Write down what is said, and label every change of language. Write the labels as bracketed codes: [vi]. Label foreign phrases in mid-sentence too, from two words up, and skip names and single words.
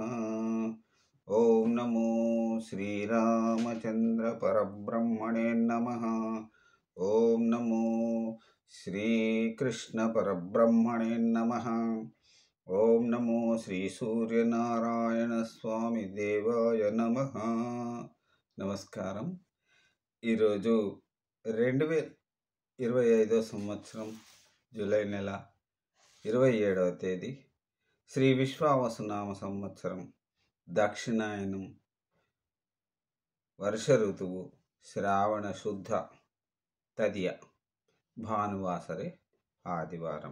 [sa] ओम नमो श्री रामचंद्र परब्रह्मणे नमः। ओम नमो श्री कृष्ण परब्रह्मणे नमः। ओम नमो श्री सूर्यनारायण स्वामी देवाय नमः। [te] నమస్కారం। ఈరోజు 2025 సంవత్సరం జూలై నెల 27వ తేదీ శ్రీ విశ్వావసునామ సంవత్సరం దక్షిణాయనం వర్ష ఋతువు శ్రావణ శుద్ధ తదియ భానువాసరే ఆదివారం।